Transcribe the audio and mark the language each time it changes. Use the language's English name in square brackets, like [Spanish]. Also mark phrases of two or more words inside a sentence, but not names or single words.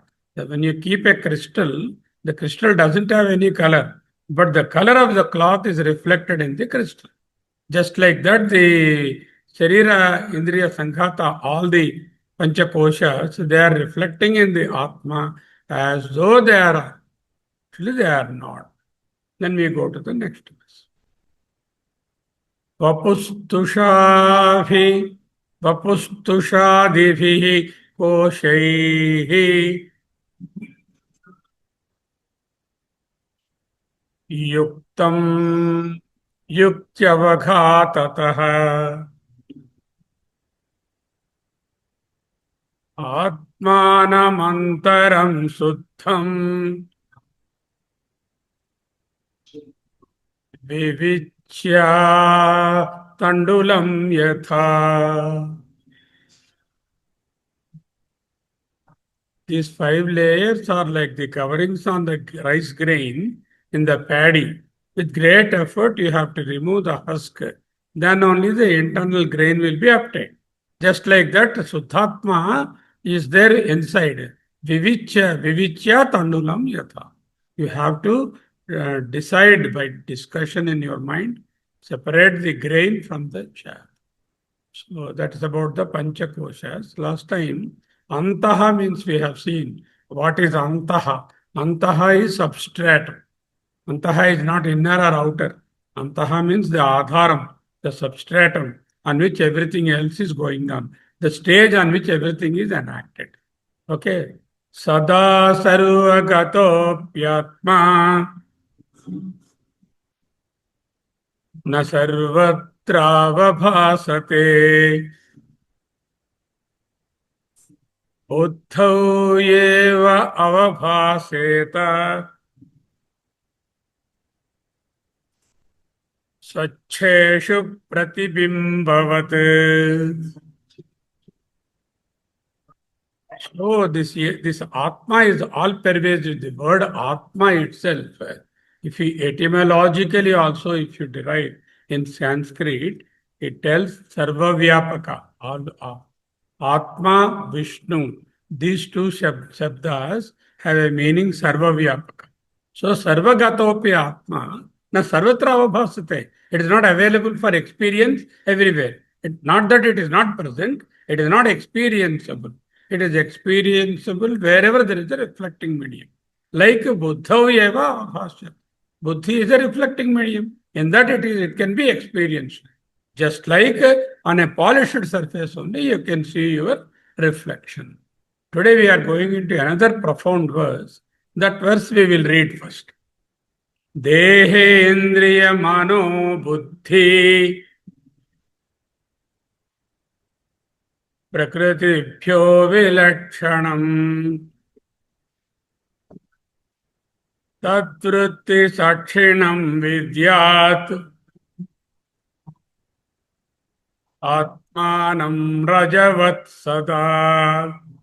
[English] When you keep a crystal, the crystal doesn't have any color, but the color of the cloth is reflected in the crystal. Just like that, the [Sanskrit] Sharira, Indriya, Sankhata, [English] all the Panchakoshas, they are reflecting in the Atma as though they are. Actually, they are not. Then we go to the next verse. [Sanskrit] Vapustushadibhi koshaihi yuktam yukyavaghatataha atmanamantaram suddham vivichya tandulam yatha. [English] These 5 layers are like the coverings on the rice grain in the paddy. With great effort, you have to remove the husk. Then only the internal grain will be obtained. Just like that, Suddhatma is there inside. [Sanskrit] Vivichya tandulam yatha. [English] You have to decide by discussion in your mind, separate the grain from the chaff. So that is about the Panchakoshas. Last time, Antaha means we have seen. What is Antaha? Antaha is substratum. Antaha is not inner or outer. Antaha means the adharam, the substratum on which everything else is going on. The stage on which everything is enacted. Okay. [Sanskrit] Sada sarvagato pyatma na sarvatravabhasate Uddhau eva avabhaseta Swacheshu pratibimbavat. [English] So this Atma is all pervasive. The word Atma itself, if you etymologically also, if you derive, In Sanskrit, it tells [Sanskrit] Sarvavyapaka, Atma, Vishnu. [English] These two shabdas have a meaning Sarvavyapaka. [Sanskrit] So Sarvagatopi Atma, na sarvatra avabhasate. [English] It is not available for experience everywhere. Not that it is not present, it is not experienceable. It is experienceable wherever there is a reflecting medium. [Sanskrit] Like Buddha eva avabhasyate. [English] Buddhi is a reflecting medium. In that it can be experienced. Just like on a polished surface only, you can see your reflection. Today we are going into another profound verse. That verse we will read first. [Sanskrit] Dehendriya mano buddhi prakritibhyo vilakshanam tadvritti sakshinam vidyat atmanam rajavat sada.